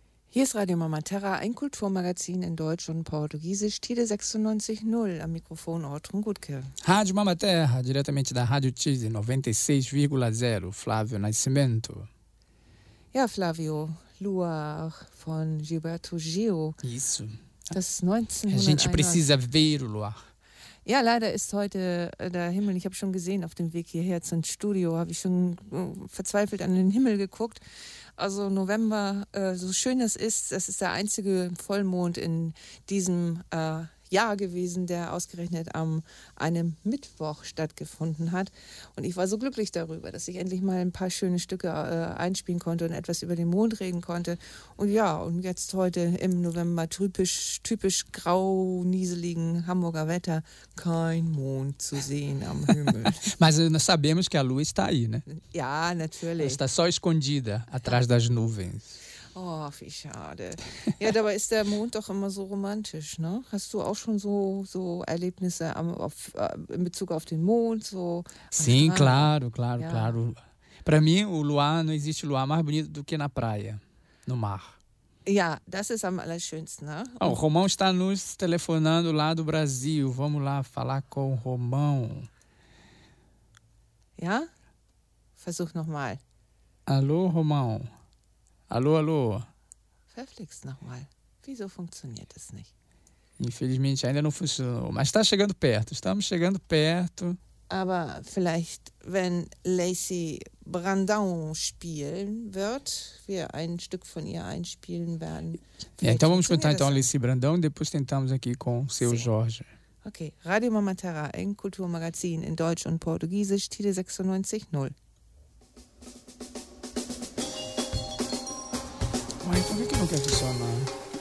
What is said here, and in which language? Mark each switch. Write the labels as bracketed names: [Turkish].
[German] Hier ist Radio Mama Terra, ein Kulturmagazin in Deutsch und Portugiesisch, Tide 96.0, am Mikrofon Ortrun Gutke. [Portuguese] Rádio Mama Terra, diretamente da Rádio Tide 96,0, Flávio Nascimento. [German] Ja, Flávio, Lua von Gilberto Gil. [Portuguese] Isso. Das 1900. A gente precisa ver o Luar. [German] Ja, leider ist heute der Himmel, ich habe schon gesehen, auf dem Weg hierher zum Studio, habe ich schon verzweifelt an den Himmel geguckt. Also November, so schön es ist, das ist der einzige Vollmond in diesem Jahr gewesen, der ausgerechnet am einem Mittwoch stattgefunden hat. Und ich war so glücklich darüber, dass ich endlich mal ein paar schöne Stücke einspielen konnte und etwas über den Mond reden konnte. Und ja, und jetzt heute im November typisch grau, nieseligen Hamburger Wetter, kein Mond zu sehen am Himmel. [Portuguese] Mas nós sabemos que a Lua está aí, né? [German] Ja, natürlich. [Portuguese] Está só escondida atrás das nuvens. [German] Oh, wie schade. Ja, dabei ist der Mond doch immer so romantisch, ne? Hast du auch schon so Erlebnisse in Bezug auf den Mond? So [Portuguese] Sim, claro. Para mim, o Luar, não existe Luar mais bonito do que na praia, no mar. [German] Ja, das ist am allerschönsten, ne? [Portuguese] Oh, Romão está nos telefonando lá do Brasil. Vamos lá falar com o Romão. [German] Ja? Versuch nochmal. [Portuguese] Alô, Romão. Alô. [German] Verflixt nochmal. Wieso funktioniert das nicht? [Portuguese] Infelizmente ainda não funcionou, mas está chegando perto. Estamos chegando perto. [German] Aber vielleicht, wenn Lacey Brandão spielen wird, wir ein Stück von ihr einspielen werden. [Portuguese] Ja, então vamos contar então Lacey Brandão e depois tentamos aqui com o seu Jorge. [German] Okay, Radio Mama Terra, ein Kulturmagazin in Deutsch und Portugiesisch, Tide 96.0. [Portuguese] Mãe, por que não quer funcionar?